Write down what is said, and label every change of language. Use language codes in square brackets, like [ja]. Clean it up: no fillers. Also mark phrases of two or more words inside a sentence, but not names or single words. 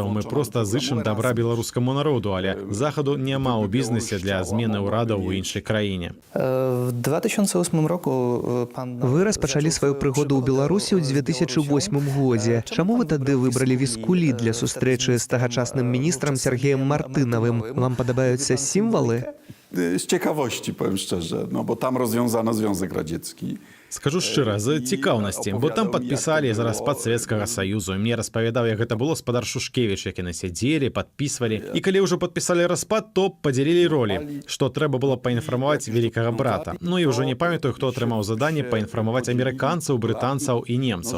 [be] Мы проста зычым добра беларускаму народу, але Захаду няма ў бізнесе для змены ўрада ў іншай краіне. [pl] W 2008 roku [be] Вы распачалі сваю прыгоду ў Беларусі ў 2008 годзе. Чаму вы тады выбралі Віскулі для сустрэчы з тагачасным міністрам Сергеем Мартынавым? Вам падабаюцца сімвалы? [pl] Z ciekawości, powiem szczerze, no bo tam rozwiązano Związek Radziecki. [be] Скажу шчыра, з цікаўнасці, бо там падпісалі за распад Савецкага Саюзу. Мне распавядаў, як гэта было спадар Шушкевіч, як яны сядзелі, падпісвалі. І калі ўжо падпісалі распад, то падзялілі ролі, што трэба было паінфармаваць великага брата. Ну і ўжо не памятаю, хто атрымаў заданне паінфармаваць амерыканцаў, брытанцаў і немцаў.